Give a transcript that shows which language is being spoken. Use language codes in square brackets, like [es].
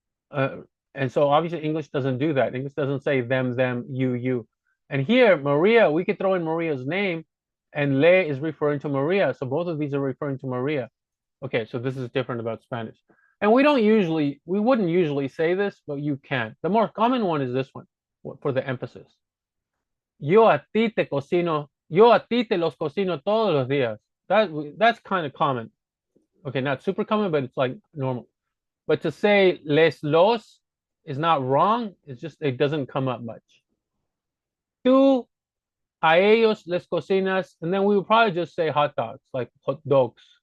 [en] And so obviously English doesn't do that. English doesn't say them, you. And here, Maria, we could throw in Maria's name, and le is referring to Maria. So both of these are referring to Maria. Okay, so this is different about Spanish. And we wouldn't usually say this, but you can. The more common one is this one for the emphasis. [es] Yo a ti te cocino, yo a ti te los cocino todos los días. [en] That's kind of common. Okay, not super common, but it's like normal. But to say les los is not wrong. It's just it doesn't come up much. [es] Tú a ellos les cocinas, [en] and then we would probably just say hot dogs, like hot dogs.